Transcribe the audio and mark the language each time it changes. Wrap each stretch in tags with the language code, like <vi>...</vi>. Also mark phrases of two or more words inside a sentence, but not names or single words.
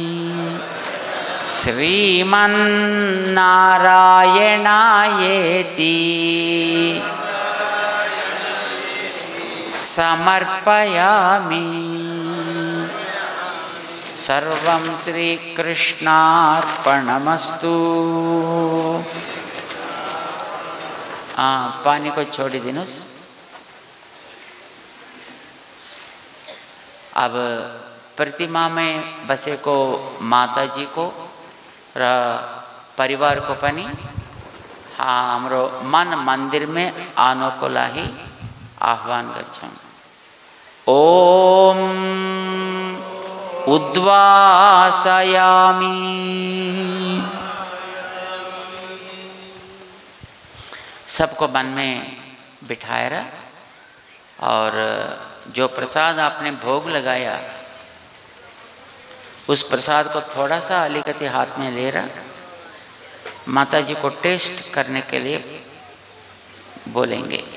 <sa>श्रीमन्नारायणायेति समर्पयामि। सर्वं श्रीकृष्णार्पणमस्तु।</sa> <ne>पानी को छोड़ दिनुस। अब प्रतिमा</ne> <hi>में बसे को माता जी को</hi> <ne>र परिवार को पनि हाम्रो</ne> <hi>मन मंदिर में आनो को लागि</hi> <ne>आह्वान गर्छौं।</ne> <sa>ओम उद्वासयामि।</sa> <hi>सबको मन में</hi> <ne>बिठाएर</ne> <hi>और जो प्रसाद आपने भोग लगाया उस प्रसाद को थोड़ा सा</hi> <ne>अलिकति</ne> <hi>हाथ में ले रहा माता जी को टेस्ट करने के लिए बोलेंगे।</hi>